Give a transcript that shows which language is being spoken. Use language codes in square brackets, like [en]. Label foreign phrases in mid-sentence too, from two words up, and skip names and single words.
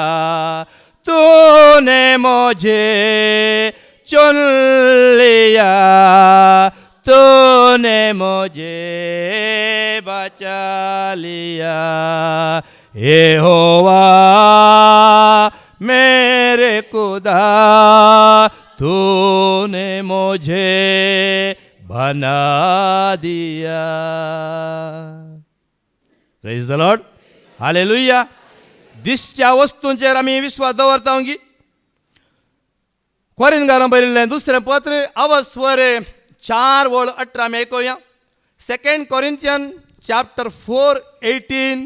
[hi] तूने मुझे चुन लिया, तूने मुझे बचा लिया, यहोवा मेरे खुदा तूने मुझे बना दिया. [en] Praise the Lord. हालेलुया. [kok] दिसच्या वस्तूंचेर आमी विश्वास दवरता गी. कोरिंथकारांक बरयल्लें दुसरें पत्र अवस्वर 4:18 आमी आयकुया. [en] 2 Corinthians chapter 4:18.